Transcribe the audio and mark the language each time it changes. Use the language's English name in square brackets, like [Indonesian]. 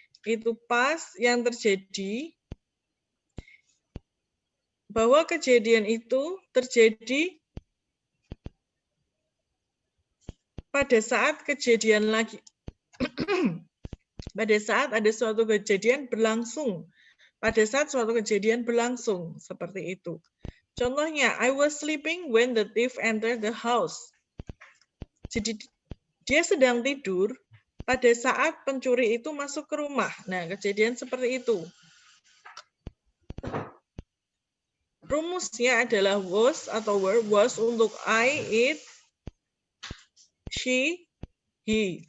[Indonesian] Itu past yang terjadi bahwa kejadian itu terjadi pada saat kejadian lagi. Pada saat ada suatu kejadian berlangsung. Pada saat suatu kejadian berlangsung. Seperti itu. Contohnya, [English] I was sleeping when the thief entered the house. [Indonesian] Jadi, dia sedang tidur pada saat pencuri itu masuk ke rumah. Nah, kejadian seperti itu. Rumusnya adalah was atau were. Was untuk I, it, she, he.